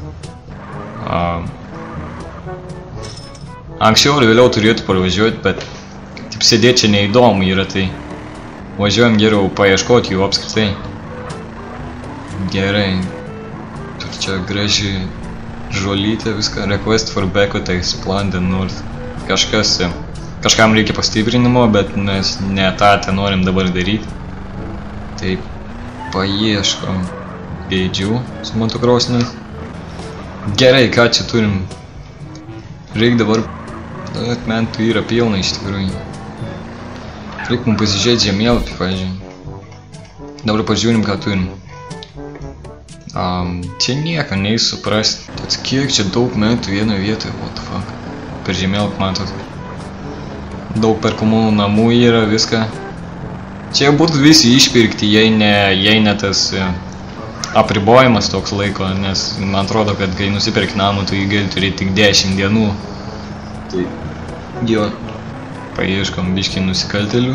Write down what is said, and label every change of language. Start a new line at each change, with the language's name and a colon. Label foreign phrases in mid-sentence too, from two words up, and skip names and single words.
Lithuanian: Anksčiau ir vėliau turėtų parvažiuoti, bet taip sėdėti čia neįdomu yra, tai važiuojam geriau paieškoti jų apskritai. Gerai. Čia graži žolytė, viską.
English: Request for backup expand the north.
Lithuanian: Kažkam reikia pastiprinimo, bet mes ne tą norim dabar daryti. Tai paieškom gaidžių su motokrasiniais. Gerai, ką čia turim? Reik dabar... mentų yra pilna iš tikrųjų. Reik mums pasižiūrėti žemėlapį, pavyzdžiui. Dabar pažiūrim, ką turim. Čia nieko neįsuprasti. Tad kiek čia daug metų vienoje vietoje,
English: what the fuck.
Lithuanian: Per žemėlapį matot. Daug perkamų namų yra, viską. Čia būtų visi išpirkti, jei ne tas apribojimas toks laiko, nes man atrodo, kad kai nusipirki namų, tu jį gali turėti tik 10 dienų. Tai jo, paieškom biškį nusikaltėlių.